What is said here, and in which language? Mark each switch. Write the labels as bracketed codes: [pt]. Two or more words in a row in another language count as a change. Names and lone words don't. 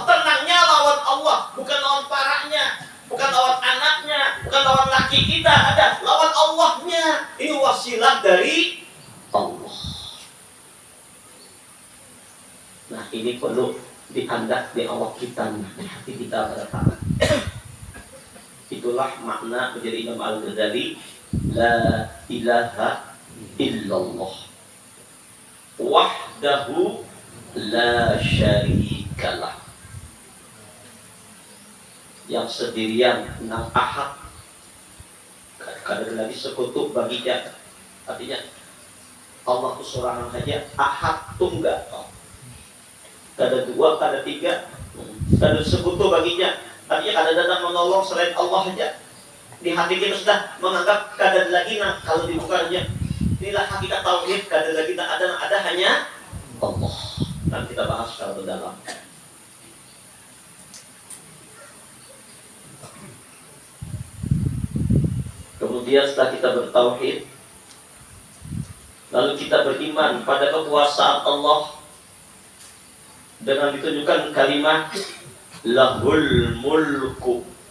[bjn] Tenangnya lawan Allah, bukan lawan paraknya, bukan lawan anaknya, bukan lawan laki kita, ada lawan Allahnya. Ini wasilah dari Allah. Nah ini perlu diandak di awak kita, di hati kita pada tangan. Itulah makna menjadi Imam Al-Ghazali, [ar] لا إله إلا الله وحده لا شريك له, [bjn] yang sendirian, nang ahad, kada lagi sekutu baginya. Artinya Allah itu seorang saja, ahad tunggal, kada dua, kada tiga, kada sekutu baginya. Artinya kada ada menolong selain Allah saja. Di hati kita sudah menganggap kada lagi nah, kalau dibuka saja. Inilah hakikat tauhid, kada lagi tak ada hanya Allah. [id] Dan kita bahas secara mendalam. Kemudian setelah kita bertauhid, lalu kita beriman pada kekuasaan Allah dengan ditunjukkan kalimat [ar] له الملك.